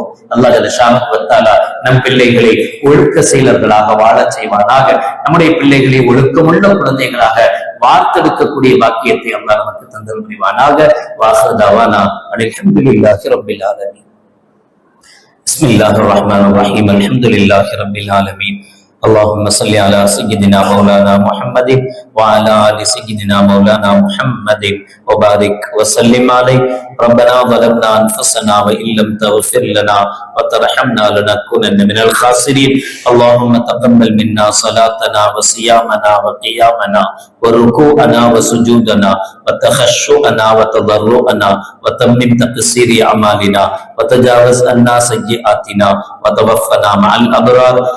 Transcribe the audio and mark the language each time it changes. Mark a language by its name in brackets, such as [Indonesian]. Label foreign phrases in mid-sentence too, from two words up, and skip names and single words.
[Arabic] الله جل وتعالى [Tamil] நம் பிள்ளைகளை ஒழுக்க செயலர்களாக வாழ செய்வானாக. நம்முடைய பிள்ளைகளை ஒழுக்கமுள்ள குழந்தைகளாக வார்த்தெடுக்கக்கூடிய பாக்கியத்தை அல்லாஹ் நமக்கு தந்தல் புரிவானாக. [Arabic] وآخر دعوانا الحمد لله رب العالمين. بسم الله الرحمن الرحيم. الحمد لله رب العالمين. اللهم صل على سيدنا مولانا محمد وعلى آل سيدنا مولانا محمد وبارك وسلم عليه. ربنا ظلمنا أنفسنا وإن لم تغفر لنا وترحمنا لنكونن من الخاسرين. اللهم تقبل منا صلاتنا وصيامنا وقيامنا وركوعنا وسجودنا وتخشعنا وتضرعنا وتمم تقصير أعمالنا وتجاوز عنا سيئاتنا وتوفنا مع الأبرار.